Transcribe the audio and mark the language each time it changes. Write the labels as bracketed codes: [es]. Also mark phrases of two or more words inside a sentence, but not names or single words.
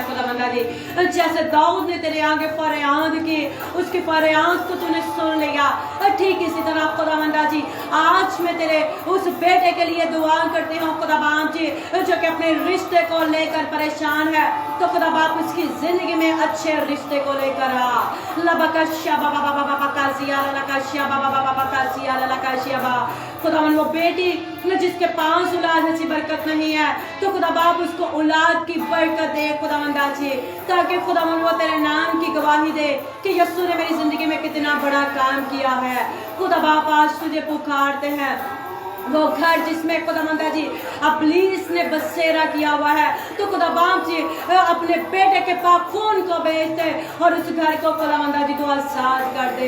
[hi] खुदावंदा जी जैसे दाऊद ने तेरे आगे फरियाद की, उसकी फरियाद को तूने सुन लिया, ठीक इसी तरह खुदावंदा जी आज मैं तेरे उस बेटे के लिए दुआ करती हूँ खुदा बाप जी, जो कि अपने रिश्ते को लेकर परेशान है। तो खुदा बाप उसकी जिंदगी में अच्छे रिश्ते को लेकर आ। लबकशिया बाबा बाबा बाबा काजिया लकशिया बाबा बाबा बाबा काजिया लकशिया बा। खुदावन वो बेटी जिसके पास औलाद ऐसी बरकत नहीं है, तो खुदा बाप उसको औलाद की बरकत दे खुदावंदा जी, ताकि खुदावन वो तेरे नाम की गवाही दे कि यीशु ने मेरी जिंदगी में कितना बड़ा काम किया है। खुदा बाप आज तुझे पुकारते हैं, वो घर जिसमें खुदावंदा जी इब्लीस ने बसेरा किया हुआ है, तो खुदा बाप जी अपने बेटे के पास खून को भेज दे और उस घर को खुदावंदा जी तो आजाद कर दे।